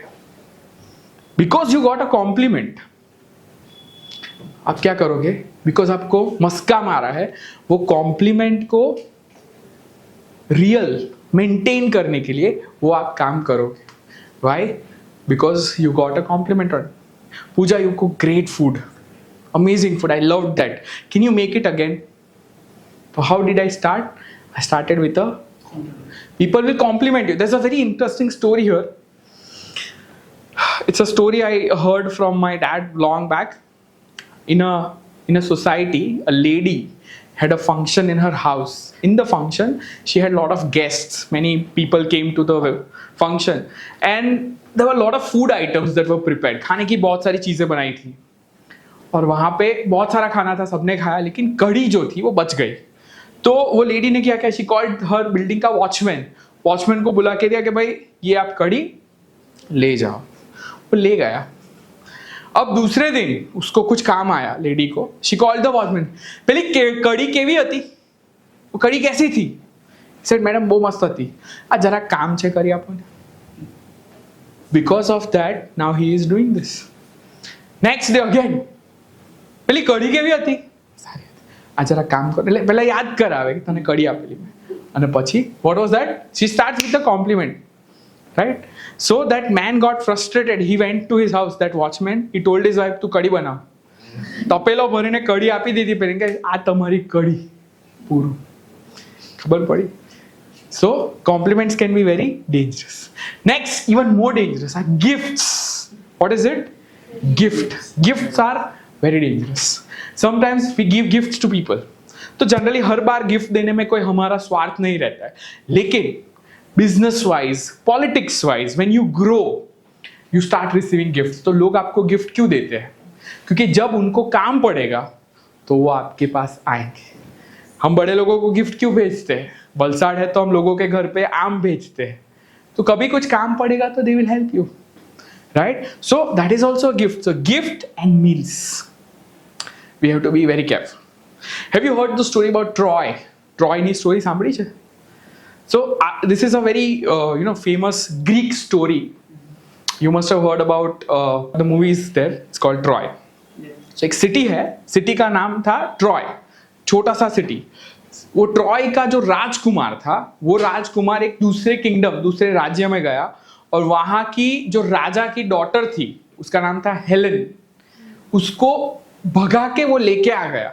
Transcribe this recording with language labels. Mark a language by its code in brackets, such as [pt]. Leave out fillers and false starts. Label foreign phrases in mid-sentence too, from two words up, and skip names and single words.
[en] Because you got a compliment, आप क्या करोगे? [hi] बिकॉज आपको मस्का मारा है, वो कॉम्प्लीमेंट को [en] real maintain [hi] करने के लिए वो आप काम करोगे। [en] वाई? Because you got a compliment. पूजा, You cook great food, amazing food, I loved that, can you make it again? So how did I start? I started with a, people will compliment you. There's a very interesting story here. It's a story I heard from my dad long back. In a society, a lady had a function in her house. In the function, she had a lot of guests, many people came to the function, and there were a lot of food items that were prepared. [hi] खाने की बहुत सारी चीजें बनाई थी, और वहाँ पे बहुत सारा खाना था, सबने खाया, लेकिन कढ़ी जो थी वो बच गई। तो वो लेडी ने क्या किया, [en] She called her [hi] बिल्डिंग का वॉचमैन को बुला के दिया कि भाई ये आप कढ़ी ले जाओ। वो ले गया। अब दूसरे दिन उसको कुछ काम आया लेडी को, [en] She called the watchman, [gu] પહેલા કઢી કેવી હતી, [hi] वो कढ़ी कैसी थी? [en] Said madam [gu] બહુ મસ્ત હતી, આ જરા કામ છે કરી આપો ને। [en] Because of that, now he is doing this. Next day again, [gu] પેલી કઢી કેવી હતી? સારી હતી, આ જરા કામ કર, એટલે પહેલા યાદ કરાવે કે તને કઢી આપેલી મેં, અને પછી [en] what was that? She starts with a compliment, right? So that man got frustrated. He went to his house, that watchman, he told his wife to [gu] કઢી બનાવ, તપેલો ભરીને કઢી આપી દીધી, પેલી કે આ તમારી કઢી, પૂરું, ખબર પડી? [en] So compliments can be very dangerous. Next, even more dangerous are gifts. What is it? Gifts are very dangerous. Sometimes we give gifts to people. [hi] तो जनरली हर बार गिफ्ट देने में कोई हमारा स्वार्थ नहीं रहता है, लेकिन [en] Business wise, politics wise, when you grow you start receiving gifts. [hi] तो लोग आपको गिफ्ट क्यों देते हैं? क्योंकि जब उनको काम पड़ेगा तो वो आपके पास आएंगे। हम बड़े लोगों को गिफ्ट क्यों भेजते हैं? वलसाड़ है तो हम लोगों के घर पे आम भेजते हैं, तो कभी कुछ काम पड़ेगा तो [en] they will help you, right? So that is also a gift. So gift and meals, we have to be very careful. Have you heard the story about Troy? [gu] Troy ની story સાંભળી છે? [en] So this is a very famous Greek story. You must have heard about the movies there. It's called Troy. [hi] So एक सिटी है, सिटी का नाम था ट्रॉय, छोटा सा सिटी। वो ट्रॉय का जो राजकुमार था, वो राजकुमार एक दूसरे किंगडम, दूसरे राज्य में गया, और वहां की जो राजा की डॉटर थी, उसका नाम था हेलन, उसको भगा के वो लेके आ गया।